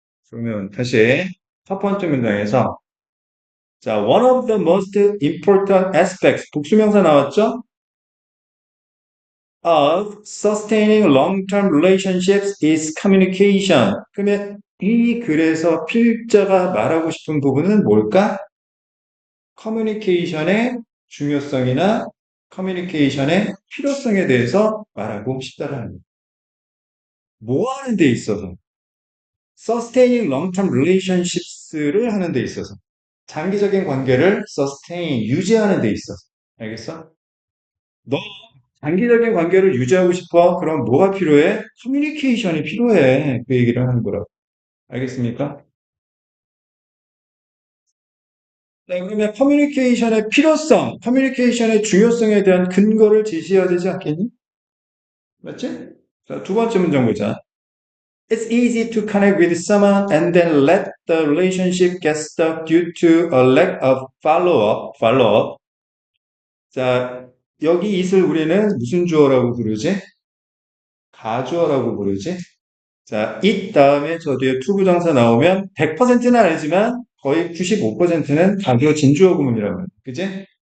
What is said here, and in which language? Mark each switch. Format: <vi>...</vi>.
<ko>그러면 다시 첫 번째 문장에서 자,</ko> <en>one of the most important aspects</en> <ko>복수명사 나왔죠?</ko> <en>of sustaining long-term relationships is communication.</en> <ko>그러면 이 글에서 필자가 말하고 싶은 부분은 뭘까? 커뮤니케이션의 중요성이나 커뮤니케이션의 필요성에 대해서 말하고 싶다라는 거예요. 뭐 하는 데 있어서</ko> <en>sustaining long-term relationships</en> <ko>를 하는 데 있어서 장기적인 관계를 sustain, 유지하는 데 있어서 알겠어? 너 장기적인 관계를 유지하고 싶어? 그럼 뭐가 필요해? 커뮤니케이션이 필요해. 그 얘기를 하는 거라고. 알겠습니까? 네, 그러면 커뮤니케이션의 필요성, 커뮤니케이션의 중요성에 대한 근거를 제시해야 되지 않겠니? 맞지? 자, 두 번째 문장 보자.</ko> <en>It's easy to connect with someone and then let the relationship get stuck due to a lack of follow-up.</en> <ko>자, 여기 it을 우리는 무슨 주어라고 부르지? 가주어라고 부르지? 자, it 다음에 저 뒤에 투부정사 나오면 100%는 아니지만 거의 95%는 가주어 진주어 구문이라고 해요. 그지?</ko>